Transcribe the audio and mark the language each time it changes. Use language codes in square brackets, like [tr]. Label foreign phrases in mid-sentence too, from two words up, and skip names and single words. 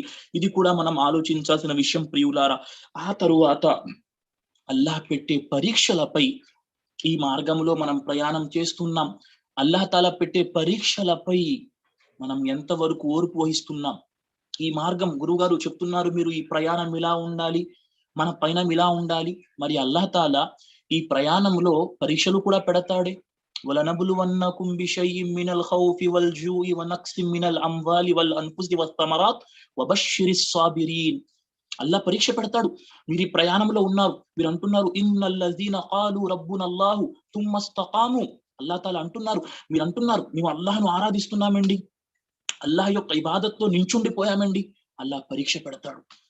[te] ఇది కూడా మనం ఆలోచించాల్సిన విషయం ప్రియులారా. ఆ తరువాత అల్లాహ్ పెట్టే పరీక్షలపై, ఈ మార్గంలో మనం ప్రయాణం చేస్తున్నాం, అల్లాహ్ తాలా పెట్టే పరీక్షలపై మనం ఎంతవరకు ఓర్పు వహిస్తున్నాం? ఈ మార్గం, గురుగారు చెప్తున్నారు, మీరు ఈ ప్రయాణం ఇలా ఉండాలి, మన పైన ఇలా ఉండాలి. మరి అల్లాహ్ తాలా ఈ ప్రయాణంలో పరీక్షలు కూడా పెడతాడే. [ar] وَلَنَبْلُوَنَّكُمْ بِشَيْءٍ مِّنَ الْخَوْفِ وَالْجُوعِ وَنَقْصٍ مِّنَ الْأَمْوَالِ وَالْأَنفُسِ وَالثَّمَرَاتِ وَبَشِّرِ الصَّابِرِينَ. [te] అల్లాహ్ పరీక్ష పెడతాడు. మీరు ఈ ప్రయాణంలో ఉన్నారు, మీరు అంటున్నారు [ar] إن الذين قالوا ربنا الله ثم استقاموا. [te] అల్లాహ్ తాలా అంటున్నారు, మీరు అంటున్నారు మేము అల్లాహ్ను ఆరాధిస్తున్నామండి, అల్లాహ్ యొక్క ఇబాదత్తో నించుండిపోయామండి. అల్లాహ్ పరీక్ష పెడతాడు.